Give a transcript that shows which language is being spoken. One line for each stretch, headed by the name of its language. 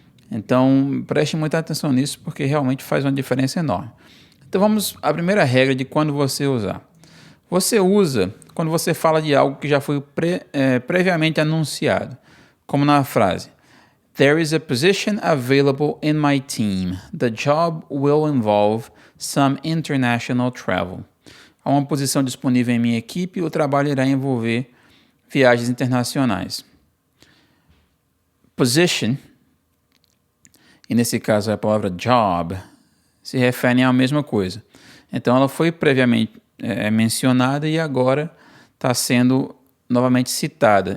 Portuguese: Então, preste muita atenção nisso, porque realmente faz uma diferença enorme. Então, vamos à primeira regra de quando você usar. Você usa quando você fala de algo que já foi previamente anunciado, como na frase
English: There is a position available in my team. The job will involve some international travel.
Portuguese: Há uma posição disponível em minha equipe e o trabalho irá envolver viagens internacionais. Position, e nesse caso é a palavra job, se referem à mesma coisa. Então ela foi previamente mencionada e agora está sendo novamente citada.